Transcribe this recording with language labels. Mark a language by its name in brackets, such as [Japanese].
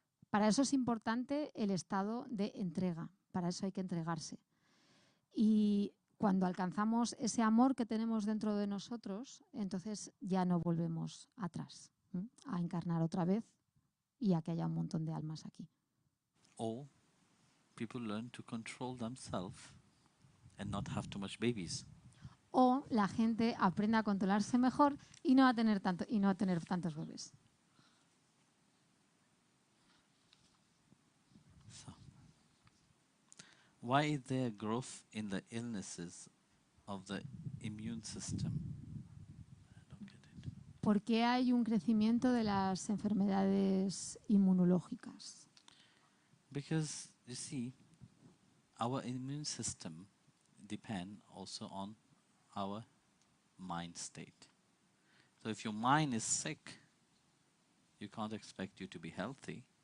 [Spanish] Para eso es importante el estado de entrega, para eso hay que entregarse. Y cuando alcanzamos ese amor que tenemos dentro de nosotros, entonces ya no volvemos atrás, a encarnar otra vez y a que haya un montón de almas aquí. [English] or people learn to control themselves and not have too much babies. [Spanish] O la gente aprende a controlarse mejor y no a tener tantos bebés. [English] So, why is there growth in the illnesses of the immune system? I don't get it. [Spanish] ¿Por qué hay un crecimiento de las enfermedades inmunológicas? [English] Because you see, our immune system depend also on our mind state. So if your mind is sick, you can't expect you to be healthy.